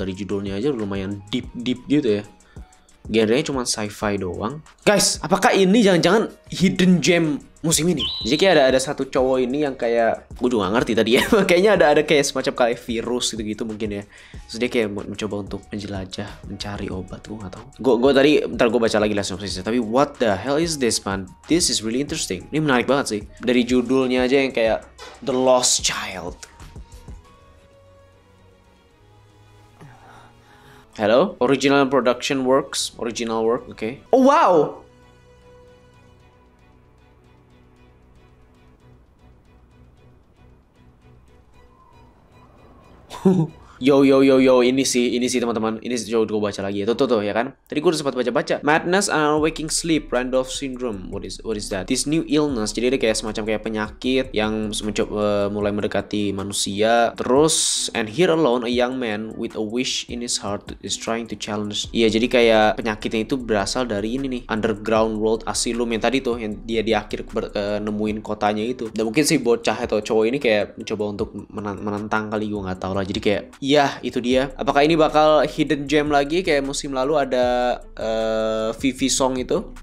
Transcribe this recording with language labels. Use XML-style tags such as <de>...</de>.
<id>Dari judulnya aja lumayan deep gitu ya. Genrenya cuma sci-fi doang. Guys, apakah ini jangan-jangan hidden gem musim ini? Jadi kayak ada satu cowok ini yang kayak, gue juga gak ngerti tadi ya. Kayaknya ada kayak semacam kayak virus gitu mungkin ya. Terus dia kayak mencoba untuk menjelajah, mencari obat. Gue gak tahu. Gue tadi, ntar gue baca lagi lah sinopsisnya. Tapi</id> <en>what the hell is this, man? This is really interesting.</en> <id>Ini menarik banget sih. Dari judulnya aja yang kayak The Lost Child.</id> <en>Hello, original production works, original work, okay. Oh wow.</en> <id>Yo, ini sih teman-teman. Ini coba gue baca lagi ya. Tuh ya kan. Tadi gue udah sempat baca.</id> <en>Madness and Waking Sleep, Randolph Syndrome. What is that? This new illness.</en> <id>Jadi ada kayak semacam kayak penyakit yang mencoba mulai mendekati manusia. Terus,</id> <en>and here alone a young man with a wish in his heart is trying to challenge.</en> <id>Iya, jadi kayak penyakitnya itu berasal dari ini nih,</id> <en>underground world asylum</en> <id>yang tadi tuh, yang dia di akhir nemuin kotanya itu. Dan mungkin si bocah atau cowok ini kayak mencoba untuk menentang kali, gue nggak tahu lah. Jadi kayak ya, itu dia. Apakah ini bakal hidden gem lagi kayak musim lalu ada Vivi Song itu?</id>